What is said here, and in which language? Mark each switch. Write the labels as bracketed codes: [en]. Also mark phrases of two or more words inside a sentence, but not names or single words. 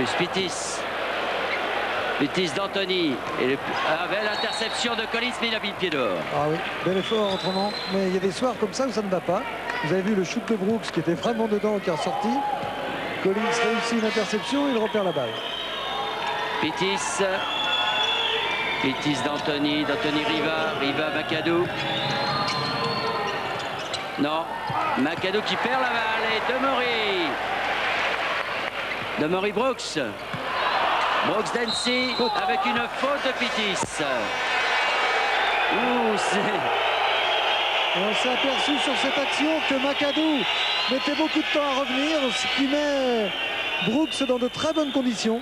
[fr] Pittis. Pittis d'Antoni. Et belle interception de Collins, mais il a mis le pied dehors. Ah oui, bel effort autrement. Mais il y a des soirs comme ça où ça ne va pas. Vous avez vu le shoot de Brooks qui était vraiment dedans, qui est ressorti. Collins réussit une interception, il repère la balle. Pittis. Pittis d'Antoni. D'Antoni Riva. Riva Macadou. Non. Macadou qui perd la balle. Et Demery. Demery Brooks. Brooks Densi avec une faute de Pittis. Ouh, et on s'est aperçu sur cette action que Macadou mettait beaucoup de temps à revenir, ce qui met Brooks dans de très bonnes conditions.